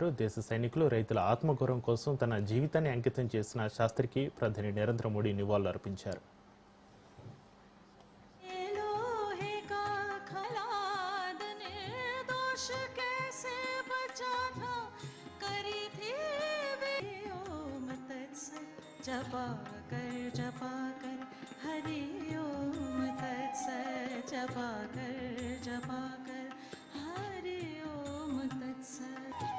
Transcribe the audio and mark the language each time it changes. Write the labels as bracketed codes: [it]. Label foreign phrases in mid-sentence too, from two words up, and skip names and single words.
[te] దేశ సైనికులు రైతుల ఆత్మగౌరవం కోసం తన జీవితాన్ని అంకితం చేసిన శాస్త్రికి ప్రధాని నరేంద్ర మోడీ నివాళులర్పించారు. [hi] जपा कर हरि ओम तत्सत् जपा कर हरि ओम तत्सत्।